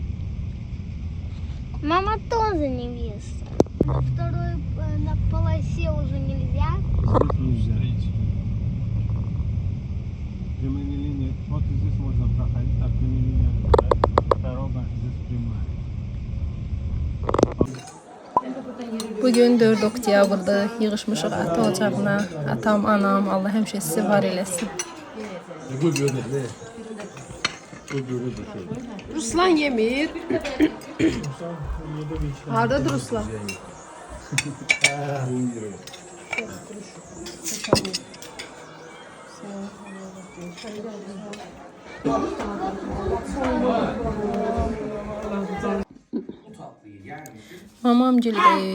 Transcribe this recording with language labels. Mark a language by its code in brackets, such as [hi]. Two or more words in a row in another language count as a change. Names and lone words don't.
[ru] Мама тоже невеста. На второй на полосе уже нельзя. Здесь нельзя. Прямыми линиями. Вот здесь можно проходить, а прямыми линиями. Дорога здесь прямая. [az] Bugün 4 oktyabrda yığışmışıq ata ocağına. Atam, anam, Allah həmişə sizi var eləsin. Ruslan yemir. Hardadır Ruslan? Mamam gildəyik.